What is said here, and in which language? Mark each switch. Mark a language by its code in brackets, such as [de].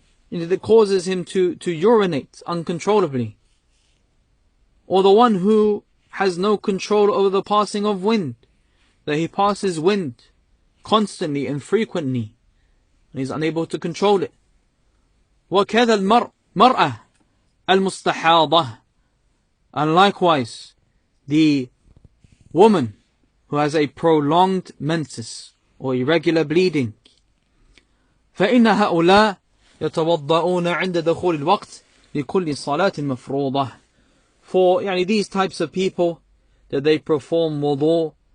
[en] that causes him to urinate uncontrollably, or the one who has no control over the passing of wind, that he passes wind constantly and frequently and he's unable to control it. [ar] وكذا المرأة المستحاضة, [en] and likewise the woman who has a prolonged menses or irregular bleeding. [ar] فإن هؤلاء يتوضؤون عند دخول الوقت لكل صلاة مفروضة. [en] For these types of people, that they perform wudu